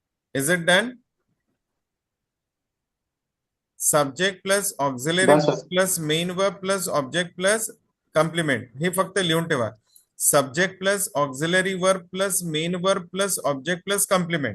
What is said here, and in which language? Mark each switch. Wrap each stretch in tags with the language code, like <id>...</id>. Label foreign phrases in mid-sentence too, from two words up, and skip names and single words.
<en>Is it done? Subject plus auxiliary Done, sir. verb plus main verb plus object plus complement.</en> <mr>हे फक्त लिहून ठेवा.</mr> <en>Subject plus auxiliary verb plus main verb plus object plus complement.</en>